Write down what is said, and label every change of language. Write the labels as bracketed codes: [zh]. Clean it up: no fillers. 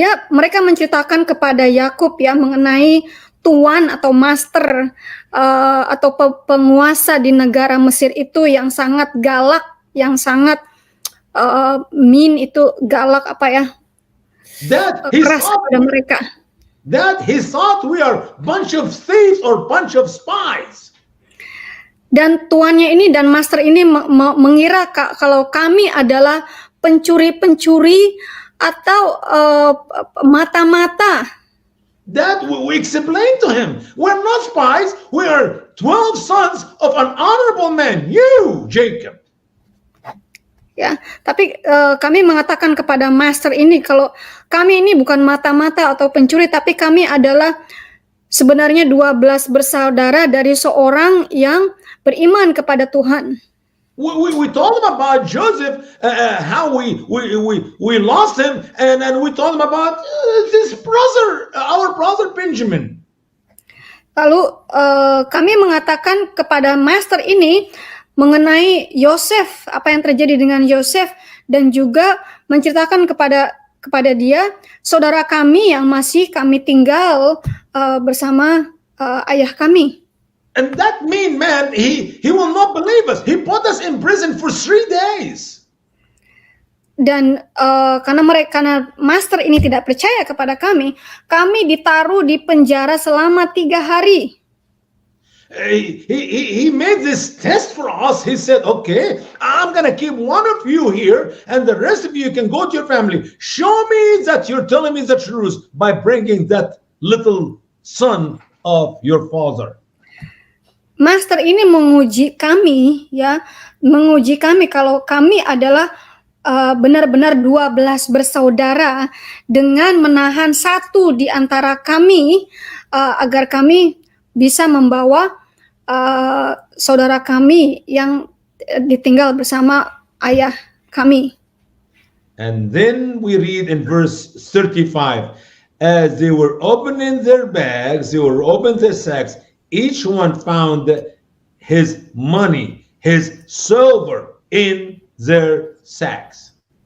[id] Mereka menceritakan kepada Yakub ya mengenai tuan atau master atau penguasa di negara Mesir itu yang sangat galak, yang sangat mean itu galak apa ya? Keras kepada mereka. [en] That he thought we are bunch of thieves or bunch of spies. [id] Dan tuannya ini dan master ini mengira kalau kami adalah pencuri-pencuri atau mata-mata. [en] That we explained to him. We're not spies. We are 12 sons of an honorable man. You, Jacob. [id] Ya, tapi kami mengatakan kepada master ini kalau kami ini bukan mata-mata atau pencuri, tapi kami adalah sebenarnya 12 bersaudara dari seorang yang beriman kepada Tuhan. [en] We told him about Joseph, how we lost him, and then we told him about this brother, our brother Benjamin. [id] Lalu kami mengatakan kepada master ini mengenai Yosef, apa yang terjadi dengan Yosef, dan juga menceritakan kepada dia saudara kami yang masih kami tinggal bersama ayah kami. [en] And that mean man, he will not believe us. He put us in prison for 3 days. [id] karena master ini tidak percaya kepada kami ditaruh di penjara selama 3 hari. [en] He made this test for us. He said, okay, I'm going to keep one of you here and the rest of you can go to your family. Show me that you're telling me the truth by bringing that little son of your father. [id] Master ini menguji kami kalau kami adalah benar-benar 12 bersaudara dengan menahan satu di antara kami agar kami bisa membawa saudara kami yang ditinggal bersama ayah kami. [en] And then we read in verse 35, as they were opening their bags, they were opening their sacks, each one found his money, his silver in their sacks.